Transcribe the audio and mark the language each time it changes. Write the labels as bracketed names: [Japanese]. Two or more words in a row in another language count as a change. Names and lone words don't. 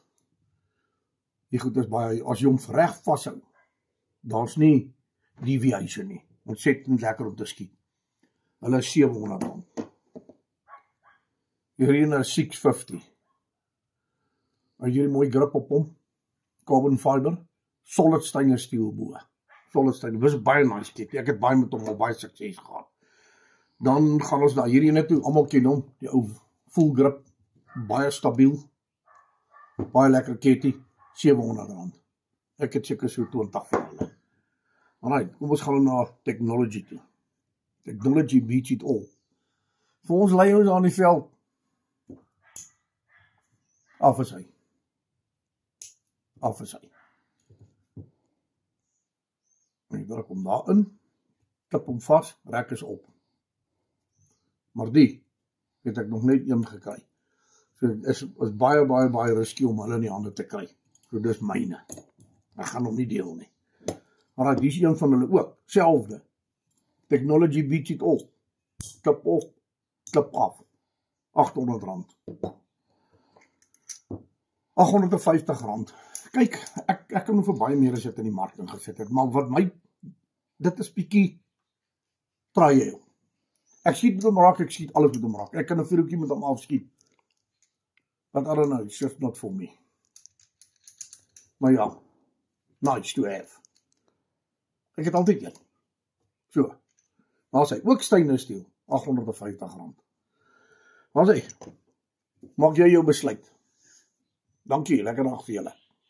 [Afrikaans] Die goed is baie, as jy hom reg vashou, daar's nie deviation nie. Ontsettend lekker om te skiet. Hulle is R700. Hierdie is 650. En hierdie mooi grip op hom. [English] Carbon fiber. Solid stainless steel bo. Solid stainless. [Afrikaans] Dis baie nice kit. Ek het baie met hom al baie sukses gehad. Dan gaan ons na hierdie ene toe. Almal ken hom. Die ou [English] full grip. [Afrikaans] Baie stabiel. Baie lekker ketty. R700. Ek het seker so 20 van hulle. Alright, kom ons gaan na technology toe. [English] Technology beats it all. [Afrikaans] Vir ons lei ons aan die veld. Af is hy. Ek druk hom daarin. Klip hom vas, rek is op. Maar die het ek nog net een gekry. So is baie risky om hulle in die hande te kry. So dis myne. Ek gaan hom nie deel nie. Maar die is een van hulle ook. Selfde. [English] Technology beats it all. [Afrikaans] Klip op, klip af. R800. R850. Kyk, ek kan nog vir baie meer as dit in die mark ingesit het, maar wat my, dit is bietjie trial. Ek skiet met hom raak, ek skiet alles met hom raak. Ek kan 'n vuurtjie met hom afskiet. [English] But I don't know, it's just not for me. [Afrikaans] Maar ja, [English] nice to have. [Afrikaans] Ek het altyd een. So. Maar as hy ook [English] stainless steel, [Afrikaans] R850. Maar as hy, maak jy jou besluit. Dankie, lekker dag vir julle.